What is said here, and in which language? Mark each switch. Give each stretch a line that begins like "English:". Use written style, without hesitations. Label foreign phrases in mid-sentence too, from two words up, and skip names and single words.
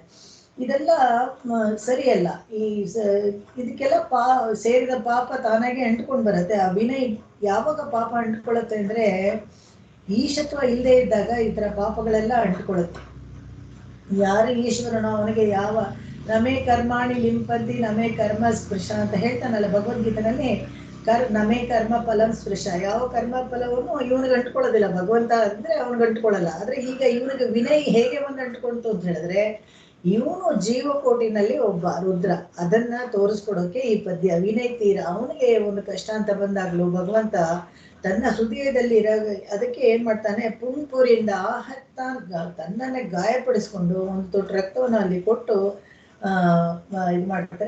Kannada: ಇದೆಲ್ಲ ಸರಿಯಲ್ಲ. ಇದಕ್ಕೆಲ್ಲ ಸೇರಿದ ಪಾಪ ತಾನಾಗೆ ಅಂಟ್ಕೊಂಡು ಬರುತ್ತೆ. ಆ ವಿನಯ್ ಯಾವಾಗ ಪಾಪ ಅಂಟ್ಕೊಳ್ಳುತ್ತೆ ಅಂದ್ರೆ ಈಶತ್ವ ಇಲ್ಲದೆ ಇದ್ದಾಗ ಈ ತರ ಪಾಪಗಳೆಲ್ಲ ಅಂಟ್ಕೊಳ್ಳುತ್ತೆ. ಯಾರು ಈಶ್ವರನೋ ಅವನಿಗೆ ಯಾವ
Sanskrit: ನಮೇ ಕರ್ಮಾಣಿ ಲಿಂಪಂತಿ ನಮೇ ಕರ್ಮ ಸ್ಪೃಶ
Kannada: ಅಂತ ಹೇಳ್ತಾನಲ್ಲ ಭಗವದ್ಗೀತೆನಲ್ಲಿ.
Sanskrit: ನಮೇ ಕರ್ಮ ಫಲಂ ಸ್ಪೃಶ,
Kannada: ಯಾವ ಕರ್ಮ ಫಲವನ್ನು ಇವನಿಗೆ ಅಂಟ್ಕೊಳ್ಳೋದಿಲ್ಲ. ಭಗವಂತ ಅಂದ್ರೆ ಅವ್ನಿಗೆ ಅಂಟ್ಕೊಳ್ಳಲ್ಲ. ಆದ್ರೆ ಈಗ ಇವನಿಗೆ ವಿನಯ್ ಹೇಗೆ ಒಂದು ಅಂಟ್ಕೊಂತು ಅಂತ ಹೇಳಿದ್ರೆ, ಇವನು ಜೀವಕೋಟಿನಲ್ಲಿ ಒಬ್ಬ ರುದ್ರ. ಅದನ್ನ ತೋರಿಸ್ಕೊಡೋಕೆ ಈ ಪದ್ಯ. ವಿನಯ್ ತೀರ ಅವನಿಗೆ ಒಂದು ಕಷ್ಟ ಅಂತ ಬಂದಾಗ್ಲೂ ಭಗವಂತ ತನ್ನ ಹೃದಯದಲ್ಲಿ ಅದಕ್ಕೆ ಏನ್ ಮಾಡ್ತಾನೆ, ಪುಂಪುರಿಂದ ಆಹತ್ತಾನ್ ತನ್ನನ್ನೇ ಗಾಯಪಡಿಸ್ಕೊಂಡು ಒಂದು ದೊಡ್ಡ ರಕ್ತವನ್ನು ಅಲ್ಲಿ ಕೊಟ್ಟು ಇದು ಮಾಡ್ತಾರೆ.